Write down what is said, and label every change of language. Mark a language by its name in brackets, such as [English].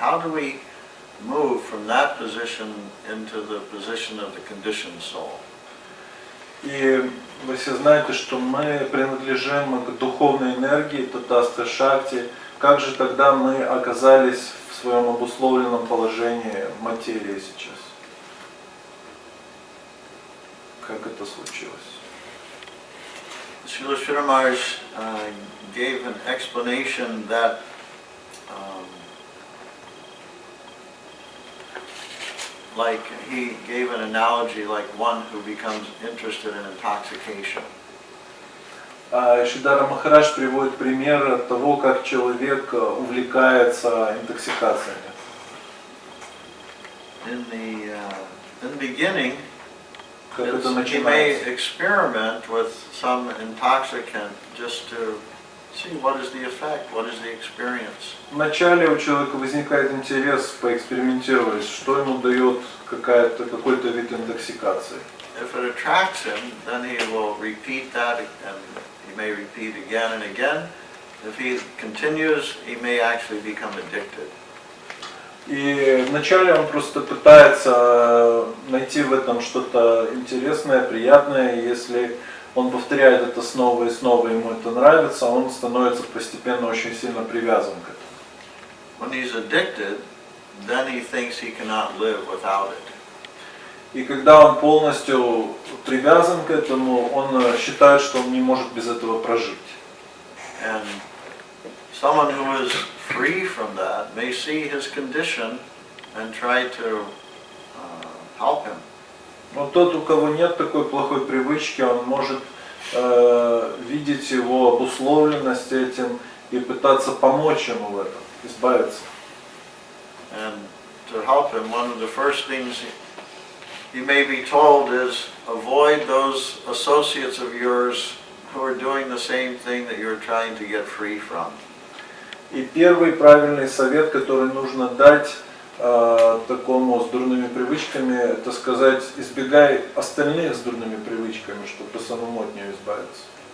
[English] How do we move from that position into the position of the conditioned soul? [Russian] И вы все знаете, что мы принадлежим к духовной энергии, Татастха Шакти. Как же тогда мы оказались в своем обусловленном положении материи сейчас? Как это случилось? [English] Srila Giri Maharaja gave an explanation that like he gave an analogy like one who becomes interested in intoxication. [Russian] Шрила Махарадж приводит пример того, как человек увлекается интоксикациями. [English] In the beginning, [Russian] Как это [English] he may [Russian] начинается? [English] experiment with some intoxicant just to see what is the effect, what is the experience. [Russian] Вначале у человека возникает интерес поэкспериментировать, что ему дает какой-то вид интоксикации. [English] If it attracts him, then he will repeat that, and he may repeat again and again. If he continues, he may actually become addicted. [Russian] И вначале он просто пытается найти в этом что-то интересное, приятное. И если он повторяет это снова и снова, ему это нравится, он становится постепенно очень сильно привязан к этому. [English] When he's addicted, then he thinks he cannot live without it. [Russian] И когда он полностью привязан к этому, он считает, что он не может без этого прожить. [English] And someone who is free from that may see his condition and try to help him. [Russian] Но тот, у кого нет такой плохой привычки, он может видеть его обусловленность этим и пытаться помочь ему в этом, избавиться. [English] And to help him, one of the first things you may be told is avoid those associates of yours who are doing the same thing that you're trying to get free from. [Russian] И первый правильный совет, который нужно дать такому с дурными привычками, это сказать, избегай остальных с дурными привычками, чтобы самому от нее избавиться.